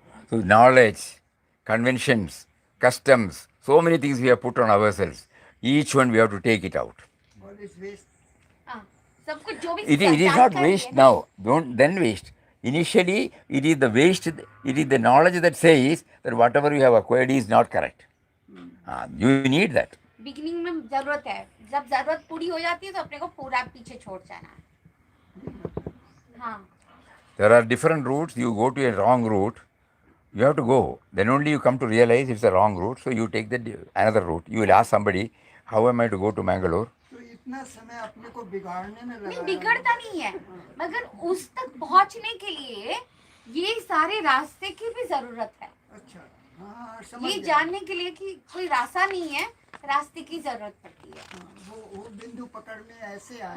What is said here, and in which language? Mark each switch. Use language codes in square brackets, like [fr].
[en] So knowledge, conventions, customs, so many things we have put on ourselves. Each one we have to take it out. All is waste. [hi] हाँ सब कुछ जो भी [en] It is not waste now. Don't then waste. Initially, it is the waste. It is the knowledge that says that whatever you have acquired is not correct. You need that. [hi] Beginning में जरूरत है जब जरूरत पूरी हो जाती है तो अपने को पूरा पीछे छोड़ जाना है हाँ [en] There are different routes. You go to a wrong route. You have to go. Then only you come to realize it's a wrong route. So you take another route. You will ask somebody, how am I to go to Mangalore? [hi] तो इतना समय अपने को बिगाड़ने में नहीं लगा. बिगड़ता नहीं है मगर उस तक पहुंचने के लिए ये सारे रास्ते की भी जरूरत है अच्छा. हाँ समझ ये गया. जानने के लिए कि कोई रास्ता नहीं है रास्ते की जरूरत पड़ती है हाँ, वो वो बिंदु पकड़ में ऐसे आया